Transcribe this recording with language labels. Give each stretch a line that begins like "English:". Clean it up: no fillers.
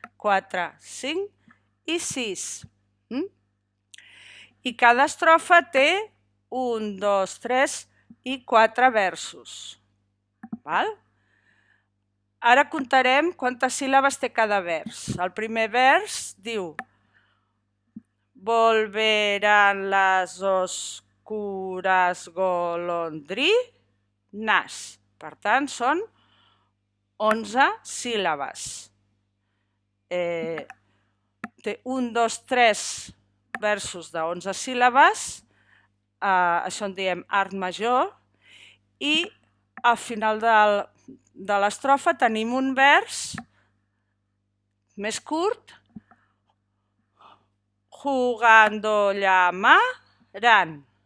Catalan: 4, 5 i 6. I cada estrofa té 1, 2, 3 i 4 versos. Ara comptarem quantes síl·labes té cada vers. El primer vers diu:
Spanish: volverán las oscuras golondrinas.
Catalan: Per tant, són 11 síl·labes. Té 1, 2, 3 versos de 11 síl·labes, això en diem art major, i al final de l'estrofa tenim un vers més curt,
Spanish: jugando llamarán.